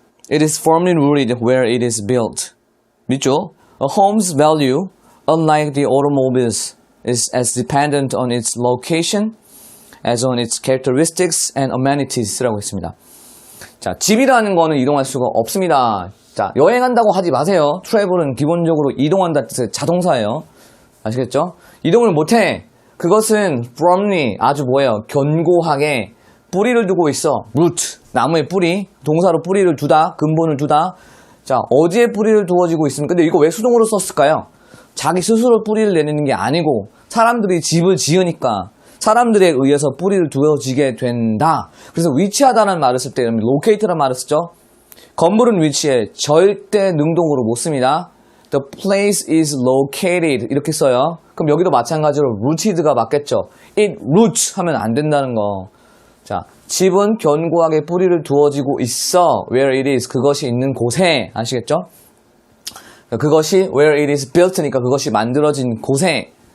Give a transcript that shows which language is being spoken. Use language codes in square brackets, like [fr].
[en] It is firmly rooted where it is built. [ko] 밑줄. [en] A home's value, unlike the automobiles, is as dependent on its location as on its characteristics and amenities.라고 [ko] 했습니다. 자, 집이라는 거는 이동할 수가 없습니다. 자, 여행한다고 하지 마세요. travel은 기본적으로 이동한다는 뜻의 자동사예요. 아시겠죠? 이동을 못해. 그것은 firmly, 아주 견고하게 뿌리를 두고 있어. root, 나무의 뿌리, 동사로 뿌리를 두다, 근본을 두다. 자, 어디에 뿌리를 두어지고 있습니까? 근데 이거 왜 수동으로 썼을까요? 자기 스스로 뿌리를 내리는 게 아니고 사람들이 집을 지으니까 사람들에 의해서 뿌리를 두어지게 된다. 그래서 위치하다는 말을 쓸 때 locate라는 말을 쓰죠. 건물은 위치해 절대 능동으로 못 씁니다. [en] The place is located [ko] 이렇게 써요. 그럼 여기도 마찬가지로 rooted가 맞겠죠. [en] It roots [ko] 하면 안 된다는 거. 자, 집은 견고하게 뿌리를 두어지고 있어. [en] Where it is, [ko] 그것이 있는 곳에. 아시겠죠? 그것이 [en] where it is built [ko] 니까 그것이 만들어진 곳에.